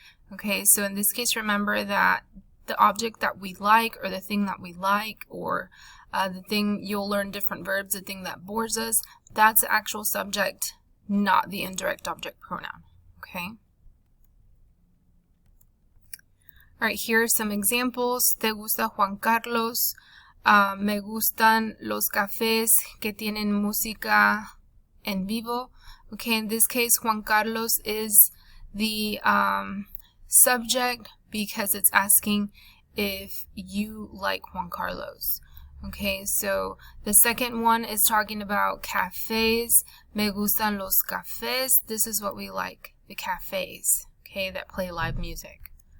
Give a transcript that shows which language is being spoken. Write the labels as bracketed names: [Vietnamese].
[English] Okay, so in this case, remember that the object that we like, or the thing that we like, or the thing, you'll learn different verbs, the thing that bores us, that's the actual subject, not the indirect object pronoun. Okay? All right, here are some examples. [Spanish] ¿Te gusta Juan Carlos? Me gustan los cafés que tienen música en vivo. [English] Okay, in this case, Juan Carlos is the subject because it's asking if you like Juan Carlos. Okay, so the second one is talking about cafes. [Spanish] Me gustan los cafés. [English] This is what we like, the cafes, okay, that play live music.